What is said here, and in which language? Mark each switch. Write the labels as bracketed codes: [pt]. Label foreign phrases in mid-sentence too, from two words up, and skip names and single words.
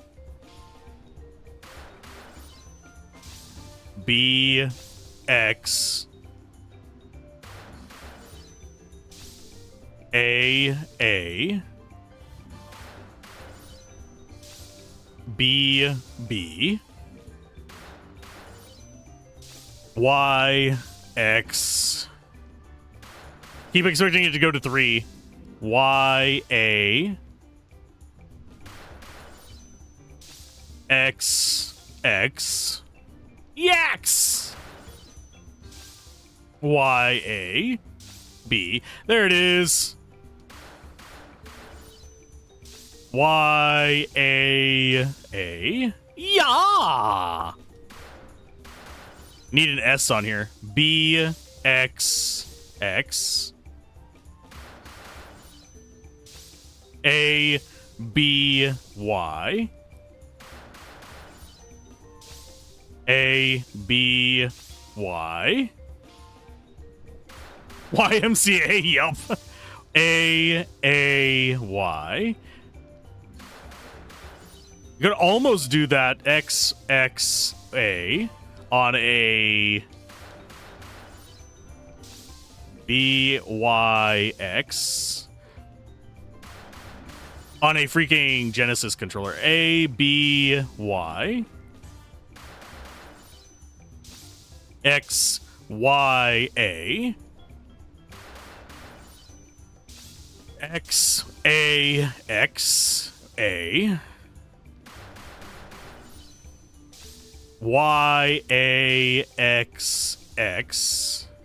[en] B, X. A, B, B. Y, X. Keep expecting it to go to 3. Y, A. X, X. Yaks! Y, A, B. There it is. Y, A. Yeah! Need an S on here. B, X, X. A, B, Y. A, B, Y. YMCA, yup. A, Y. You could almost do that X, X, A on a B, Y, X on a freaking Genesis controller. A, B, Y. X, Y, A. X, A, X, A. Y, A, X, X.